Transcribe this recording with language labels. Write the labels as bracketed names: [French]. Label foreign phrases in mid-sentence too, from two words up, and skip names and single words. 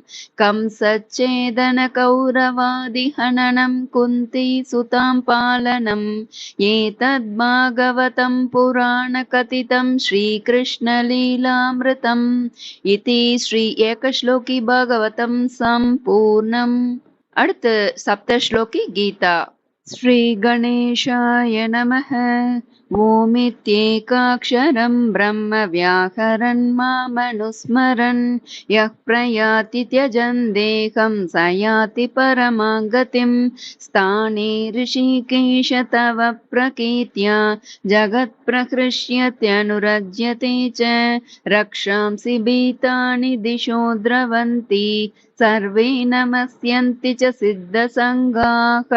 [Sanskrit] कंसच्छेदनकौरवादिहननं कुन्तीसुतां पालनम् एतद्भागवतं पुराणकथितं श्रीकृष्णलीलामृतम् इति श्री एकश्लोकी भागवतं सम्पूर्णम्. [Tamil] அடுத்து சப்தஸ்லோகி கீதா. [Sanskrit] श्री गणेशाय नमः. ओमित्येकाक्षरं ब्रह्म व्याहरन् मामनुस्मरन् यः प्रयाति त्यजन् देहं स याति परमां गतिं स्थाने ऋषिकेश तव प्रकीर्त्या जगत्प्रहृष्यत्यनुरज्यते च रक्षांसि भीतानि दिशो द्रवन्ति सर्वे नमस्यन्ति च सिद्धसङ्गाः